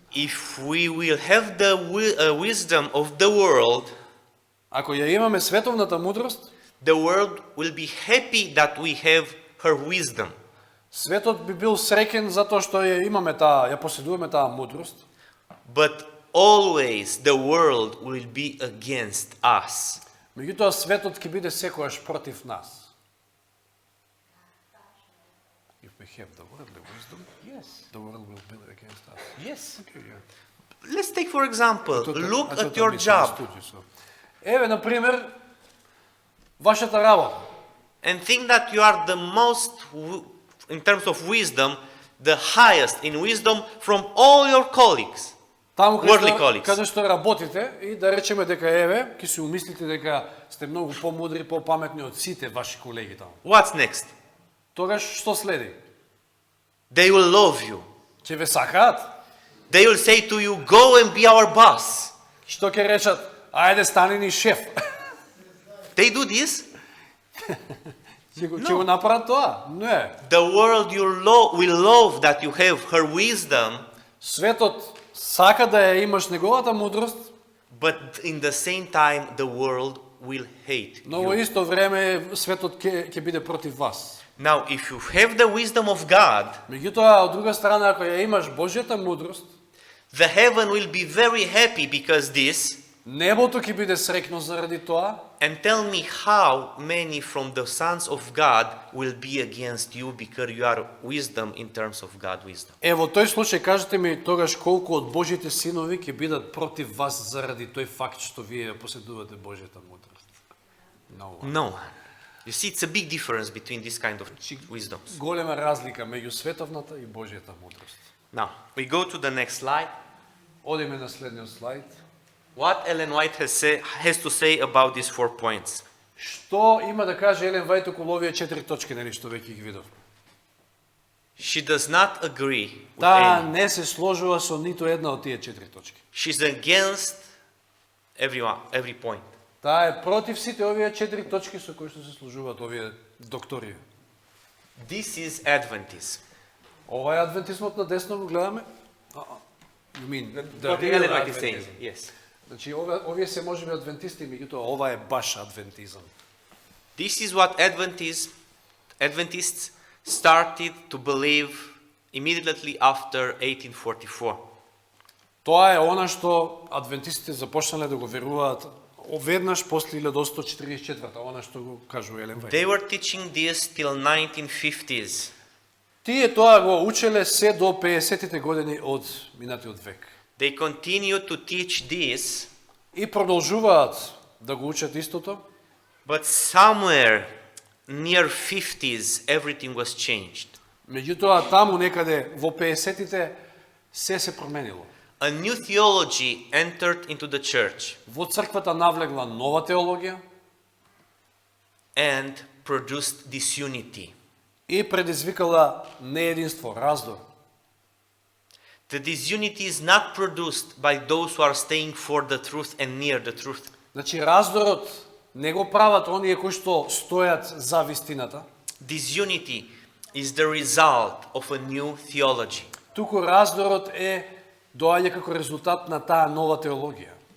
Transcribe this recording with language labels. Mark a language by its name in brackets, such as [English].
[English] If we will have the wisdom of the world, [Macedonian] Ако ја имаме световната мудрост, [English] the world will be happy that we have her wisdom. [Macedonian] светот би бил среќен затоа што ја имаме таа, ја поседуваме таа мудрост, [English] But always the world will be against us. [Macedonian] меѓутоа светот ќе биде секогаш против нас. [English] If we have the worldly wisdom, yes, the world will be against us. Yes. Okay, yeah. Let's take for example, I look thought at I your job misunderstood you, so. [Macedonian] Еве, например, вашата работа. [English] and think that you are the most, in terms of wisdom, the highest in wisdom from all your colleagues. [Macedonian] Таму [English] Worldly colleagues. [Macedonian] каде што работите и да речеме дека еве, ќе си умислите дека сте многу помудри, попаметни од сите ваши колеги таму. [English] What's next? [Macedonian] Тогаш што следи? [English] They will love you. [Macedonian] Ќе ве сакаат? [English] They will say to you, go and be our boss. [Macedonian] Што ќе речат? Ајде стани ни шеф. [English] They do this. [Macedonian] Ќе го направат тоа? Не. [English] The world will love that you have her wisdom, [Macedonian] Светот сака да ја имаш неговата мудрост, [English] but in the same time the world will hate [Macedonian] но во [English] you. [Macedonian] исто време светот ќе биде против вас. [English] Now, if you have the wisdom of God, [Macedonian] Меѓутоа, од друга страна, ако ја имаш Божјата мудрост, [English] the heaven will be very happy because this. [Macedonian] небото ќе биде срекно заради тоа. [English] And tell me how many from the sons of God will be against you because you are wisdom in terms of God wisdom. [Macedonian] Во тој случај кажете ми тогаш колку од Божјите синови ќе бидат против вас заради тој факт што вие поседувате Божјата мудрост. [English] No. You see, it's a big difference between this kind of wisdoms. [Macedonian] Голема разлика меѓу световната и Божјата мудрост. [English] Now, we go to the next slide. [Macedonian] Одиме на следниот слайд. [English] What Ellen White has to say about these 4 points. [Macedonian] Што има да каже Елен Вајт околу овие 4 точки, нели што веќе ги видов? [English] She does not agree with [Macedonian] Таа [English] any. [Macedonian] не се сложува со ниту една од тие 4 точки. [English] She's against every point. [Macedonian] Таа е против сите овие 4 точки со кои што се служуваат овие доктори. [English] This is Adventism. [Macedonian] Ова е адвентизмот на десно го гледаме. [English] You mean the What real Ellen White is saying, Adventism. yes. [Macedonian] Значи овие се можеби адвентисти, меѓутоа ова е баш адвентизам. [English] This is what Adventists started to believe immediately after 1844. [Macedonian] Тоа е она што адвентистите започнале да го веруваат веднаш после 1844, она што го кажува Елен Вајт. [English] They were teaching this till 1950s. [Macedonian] Тие тоа го учеле се до 50-тите години од минатиот век. [English] They continue to teach this, [Macedonian] И продолжуваат да го учат истото, [English] but somewhere near 50s everything was changed. [Macedonian] меѓутоа таму некаде во 50-тите се променило. [English] A new theology entered into the church [Macedonian] Во црквата навлегла нова теологија [English] and produced disunity. [Macedonian] и предизвикала неединство, раздор. [English] The disunity is not produced by those who are staying for the truth and near the truth. [Macedonian] Значи раздорот не го прават оние кои што стојат за вистината, [English] Disunity is the result of a new theology. [Macedonian] туку раздорот доаѓа како резултат на таа нова теологија.